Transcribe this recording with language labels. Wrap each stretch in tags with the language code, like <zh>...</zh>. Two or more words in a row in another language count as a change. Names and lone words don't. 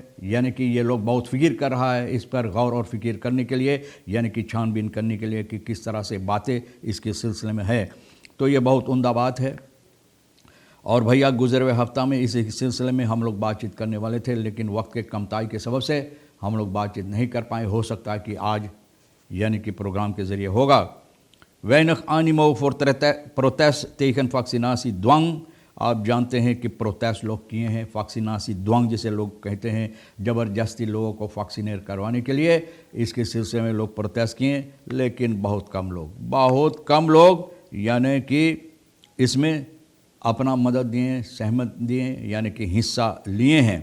<hi>यानी कि ये लोग बहुत फिक्र कर रहा है इस पर गौर और फिक्र करने के लिए, यानी कि छानबीन करने के लिए कि किस तरह से बातें इसके सिलसिले में है। तो ये बहुत उम्दा बात है। और भैया गुज़रे हुए हफ्ता में इस सिलसिले में हम लोग बातचीत करने वाले थे, लेकिन वक्त के कमताई के सबब से हम लोग बातचीत नहीं कर पाए। हो सकता है कि आज यानी कि प्रोग्राम के ज़रिए होगा।</hi> <nl>weinig animo voor protest tegen vaccinatiedwang।</nl> <hi>आप जानते हैं कि प्रोटेस्ट लोग किए हैं, वैक्सीनासी द्वंग जिसे लोग कहते हैं, ज़बरदस्ती लोगों को वैक्सीनेट करवाने के लिए इसके सिलसिले में लोग प्रोटेस्ट किए, लेकिन बहुत कम लोग यानी कि इसमें अपना मदद दिए, सहमत दिए, यानी कि हिस्सा लिए हैं।</hi>